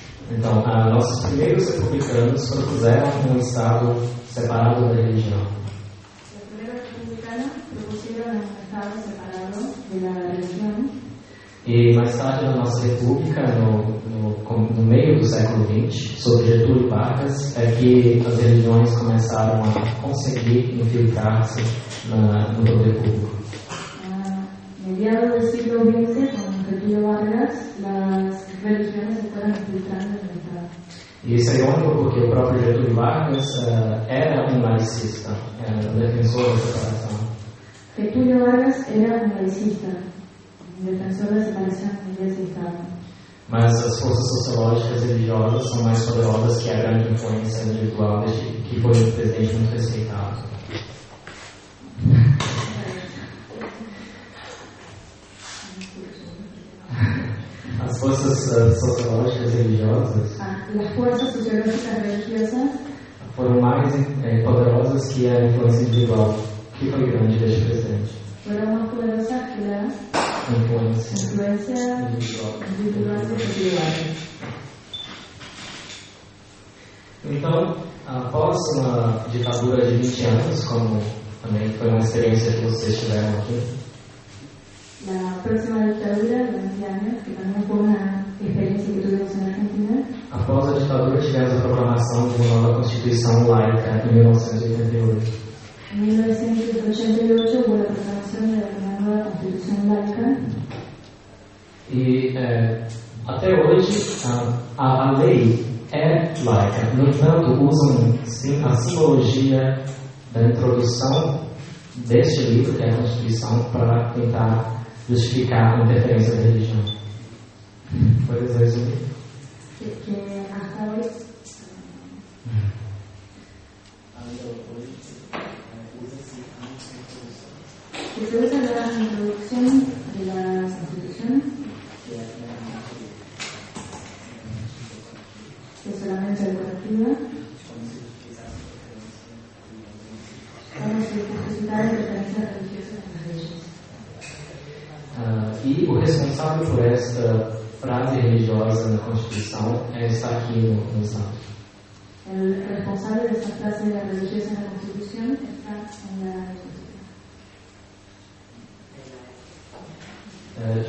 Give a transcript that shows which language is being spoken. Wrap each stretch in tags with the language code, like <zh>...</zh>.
<pt>Então, nossos primeiros republicanos propuseram um Estado separado da religião.</pt> <es>Los primeros republicanos propusieron un Estado separado de la religión.</es> <pt>E mais tarde, na nossa república, no meio do século XX, sob Getúlio Vargas, é que as religiões começaram a conseguir infiltrar-se no poder público.</pt> <es>A mediados del siglo XX, con Getúlio Vargas, las religiones se fueron infiltrando en el Estado.</es> <pt>E isso é irônico porque o próprio Getúlio Vargas era um laicista, um defensor da separação.</pt> <es>Getúlio Vargas era un laicista, un defensor de separación de Iglesia y Estado.</es> <pt>Mas as forças sociológicas e religiosas são mais poderosas que a grande influência individual que foi um presidente muito respeitado. As forças sociológicas e religiosas</pt> <es>Las fuerzas sociológicas religiosas</es> <pt>foram mais poderosas que a influência individual, que foi grande deste presidente.</pt> <es>fueron más poderosas que la influencia individual de Getúlio Vargas.</es> <pt>Então, após uma ditadura de 20 anos, como também foi uma experiência que vocês tiveram aqui,</pt> <es>La próxima dictadura de 20 años, que también fue una experiencia que tuvimos en Argentina,</es> <pt>após a ditadura tivemos a proclamação de uma nova Constituição laica em 1988.</pt> <es>en 1988 hubo la proclamación de una nueva Constitución laica.</es> <pt>E até hoje a lei é laica. No entanto, usam sim, a simbologia da introdução deste livro, que é a Constituição, para tentar justificar a interferência da religião.</pt> <es>Puedes resumir? Que hasta hoy que se usa la introducción de la Constitución, que es solamente decorativa, para justificar interferencias religiosas en las leyes.</es> <pt>E o responsável por esta frase religiosa na Constituição está aqui no Estado.</pt> <es>El responsable de esa frase religiosa en la Constitución está en la Constitución.</es>